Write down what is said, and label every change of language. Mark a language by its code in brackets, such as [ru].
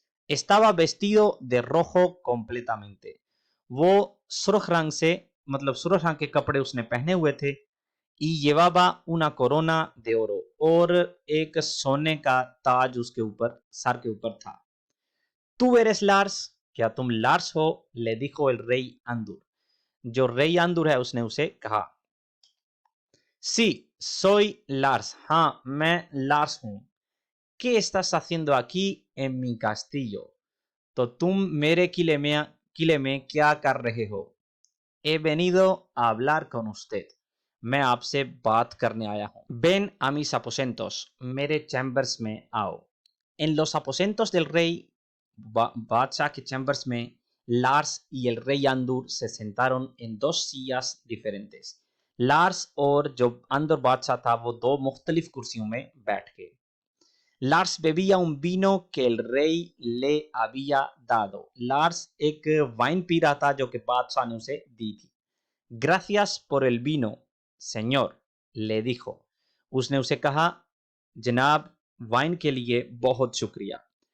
[es] estaba vestido de rojo completamente, [hi] वो सुर्ख रंग से, मतलब सुर्ख रंग के कपड़े उसने पहने हुए थे। [es] y llevaba una corona de oro, [hi] और एक सोने का ताज उसके ऊपर, सर के ऊपर था। [es] tú eres Lars, [hi] क्या तुम लार्स हो, [es] le dijo el rey Andur, [hi] जो रेई आंदुर है उसने उसे कहा। [es] Sí, soy Lars. [hi] हाँ, मैं लार्स हूँ। [es] ¿Qué estás haciendo aquí en mi castillo? [hi] तो तुम मेरे किले में क्या कर रहे हो? [es] He venido a hablar con usted. [hi] मैं आपसे बात करने आया हूँ। [es] Ven a mis aposentos. [hi] मेरे चैम्बर्स में आओ। [es] En los aposentos del rey, [hi] बादशाह के चैम्बर्स में, [es] Lars y el rey Andur se sentaron en dos sillas diferentes. [hi] Lars और जो अंदर बादशाह था वो दो मुख्तलिफ कुर्सियों में बैठ गए। [es] Lars bebía un vino que el rey le había dado. [hi] Lars एक वाइन पी रहा था जो कि बादशाह ने उसे दी थी। [es] Gracias por el vino, señor, le dijo. [hi] उसने उसे कहा, जनाब, वाइन के लिए बहुत शुक्रिया।